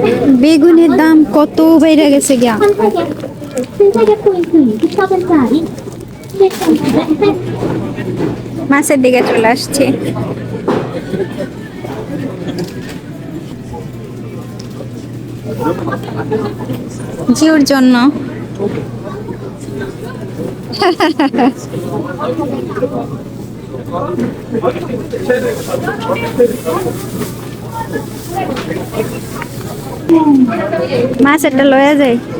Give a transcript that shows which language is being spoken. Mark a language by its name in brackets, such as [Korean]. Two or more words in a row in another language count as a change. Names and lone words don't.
[Bangla] বেগুনের দাম কত বেড়ে গেছে গিয়া। [Korean] 선택의 포인트 20%짜리 [Bangla] মাছের দিকে চলে আসছি। জিওর জন্য মাছ একটা লয়ে যায়।